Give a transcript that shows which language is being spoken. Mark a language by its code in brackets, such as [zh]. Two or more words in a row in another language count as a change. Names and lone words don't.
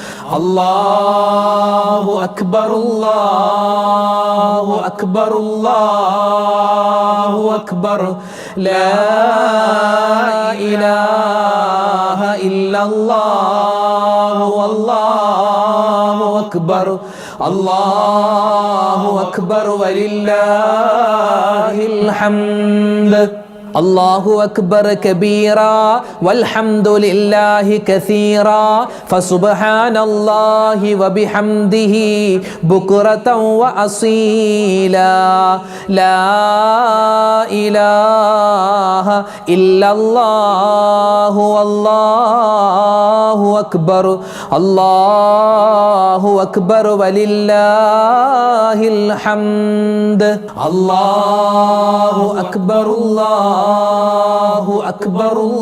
[ar] الله أكبر الله أكبر الله أكبر لا إله إلا الله الله أكبر الله أكبر ولله الحمد الله أكبر كبيرا والحمد لله كثيرا فسبحان الله وبحمده بكرة وأصيلا لا إله إلا الله والله أكبر الله أكبر ولله الحمد الله أكبر الله أكبر